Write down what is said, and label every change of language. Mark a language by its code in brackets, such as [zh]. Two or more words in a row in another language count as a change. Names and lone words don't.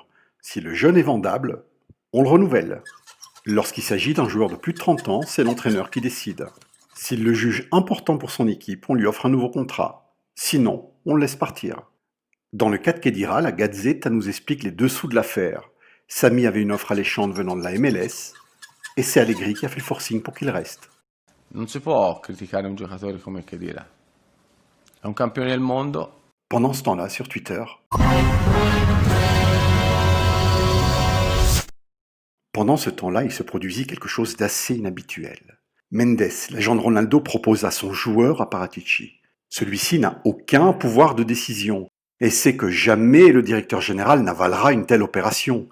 [fr] Si le jeune est vendable, on le renouvelle. Lorsqu'il s'agit d'un joueur de plus de 30 ans, c'est l'entraîneur qui décide. S'il le juge important pour son équipe, on lui offre un nouveau contrat. Sinon, on le laisse partir. Dans le cas de Khedira, la Gazeta nous explique les dessous de l'affaire. Sami avait une offre alléchante venant de la MLS, et c'est Allegri qui a fait le forcing pour qu'il reste. [it] Non si può criticare un giocatore come Khedira. È un campione del mondo. [fr] Pendant ce temps-là, sur Twitter, il se produisit quelque chose d'assez inhabituel. Mendes, l'agent de Ronaldo, propose à son joueur à Paratici. Celui-ci n'a aucun pouvoir de décision et sait que jamais le directeur général n'avalera une telle opération.